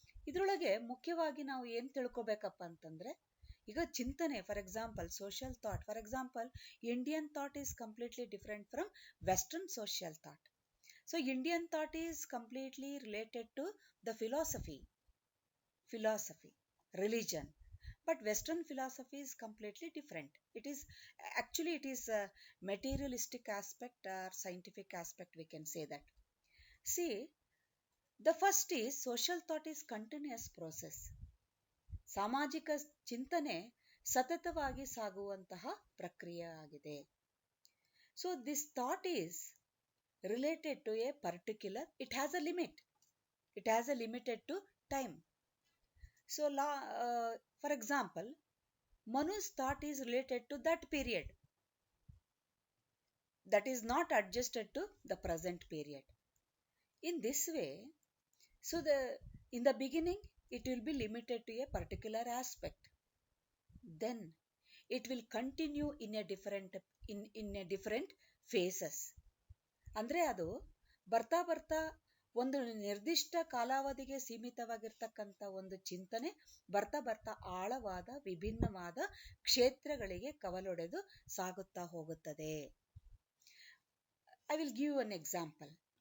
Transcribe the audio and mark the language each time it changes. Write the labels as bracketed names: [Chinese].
[Kannada] ಇದರೊಳಗೆ ಮುಖ್ಯವಾಗಿ ನಾವು ಏನ್ ತಿಳ್ಕೊಬೇಕಪ್ಪ ಅಂತಂದ್ರೆ, ಈಗ ಚಿಂತನೆ, [English] For example social thought, for example Indian thought is completely different from Western social thought. So Indian thought is completely related to the philosophy, religion, but Western philosophy is completely different. It is a materialistic aspect or scientific aspect, we can say that. See, the first is social thought is continuous process. [Kannada] ಸಾಮಾಜಿಕ ಚಿಂತನೆ ಸತತವಾಗಿ ಸಾಗುವಂತಹ ಪ್ರಕ್ರಿಯೆ ಆಗಿದೆ. [English] So this thought is related to a particular, it has a limit, it has a limited to time. So for example, Manu's thought is related to that period, that is not adjusted to the present period. In this way, so in the beginning it will be limited to a particular aspect, then it will continue in a different phases. [Kannada] ಅಂದ್ರೆ ಅದು ಬರ್ತಾ ಬರ್ತಾ ಒಂದು ನಿರ್ದಿಷ್ಟ ಕಾಲಾವಧಿಗೆ ಸೀಮಿತವಾಗಿರ್ತಕ್ಕಂಥ ಒಂದು ಚಿಂತನೆ ಬರ್ತಾ ಬರ್ತಾ ಆಳವಾದ ವಿಭಿನ್ನವಾದ ಕ್ಷೇತ್ರಗಳಿಗೆ ಕವಲೊಡೆದು ಸಾಗುತ್ತಾ ಹೋಗುತ್ತದೆ. [English] I will give one example.